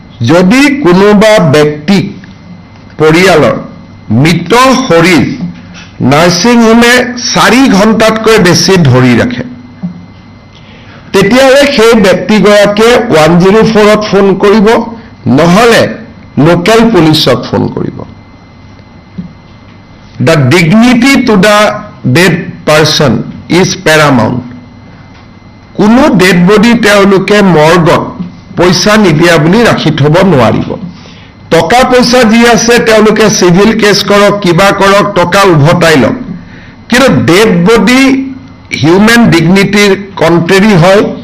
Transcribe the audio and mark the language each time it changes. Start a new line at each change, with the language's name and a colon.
Assamese: যদি কোনোবা ব্যক্তিক পৰিয়ালৰ মৃত শৰীৰ নাৰ্ছিং হোমে 4 ঘণ্টাতকৈ বেছি ধৰি ৰাখে, তেতিয়াহ'লে সেই ব্যক্তিগৰাকীয়ে 104ত ফোন কৰিব, নহ'লে লোকেল পুলিচক ফোন কৰিব।
English: The dignity to the dead person is paramount.
Assamese: কোনো ডেড বডি তেওঁলোকে মৰ্গত পইচা নিদিয়া বুলি ৰাখি থব নোৱাৰিব। টকা পইচা যি আছে তেওঁলোকে চিভিল কেছ কৰক, কিবা কৰক, টকা উভতাই লওক, কিন্তু ডেড বডি হিউমেন ডিগনিটিৰ কণ্ট্ৰেৰী হয়।